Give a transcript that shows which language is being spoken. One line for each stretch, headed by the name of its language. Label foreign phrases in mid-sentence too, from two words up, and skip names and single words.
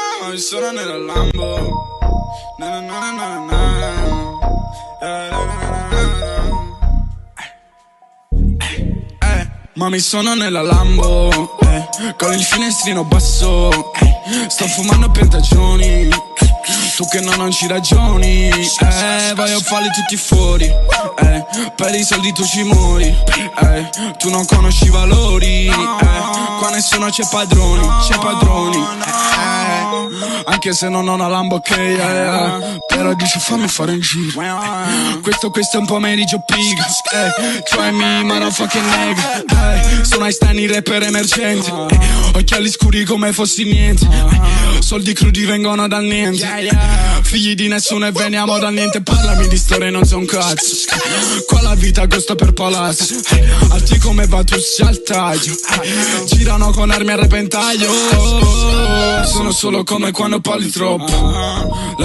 Italian: mi sono nella Lambo. Na na na na na. Ma mi sono nella Lambo, con il finestrino basso, sto fumando pentagioni, tu che non ci ragioni, vai a farli tutti fuori, per i soldi tu ci muori, tu non conosci i valori, qua nessuno c'è padroni, anche se non ho una Lambo ok, però dici fammi fare un giro, questo è un pomeriggio pig,
English: try me motherfucking nigga,
Italian: sono Einstein rapper emergenti, occhiali scuri come fossi niente, soldi crudi vengono dal niente, figli di nessuno e veniamo dal niente, parlami di storie non so un cazzo, qua la vita costa per palazzo, alti come Vatussi al taglio, girano con armi a repentaglio, sono solo come quando parli troppo, la